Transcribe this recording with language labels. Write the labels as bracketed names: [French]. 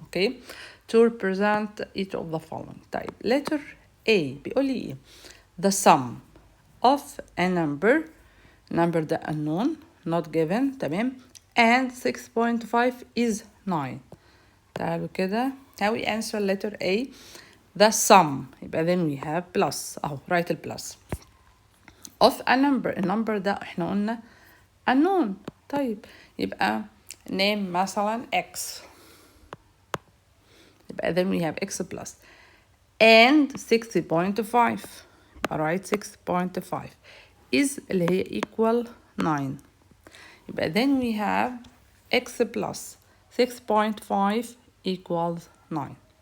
[English] okay, to represent each of the following. طيب letter A [Arabic] بيقول لي ايه؟ [English] the sum of a number ده unknown not given. تمام. and 6.5 is 9. [Arabic] تعالوا كده [English] how we answer letter A. the sum. يبقى then we have plus اهو write ال plus of a number. [Arabic] النمبر ده احنا قلنا unknown. طيب يبقى name مثلا x. [English] يبقى then we have x plus and 6.5. alright 6.5 is اللي هي equal 9. يبقى then we have x plus 6.5 equals 9.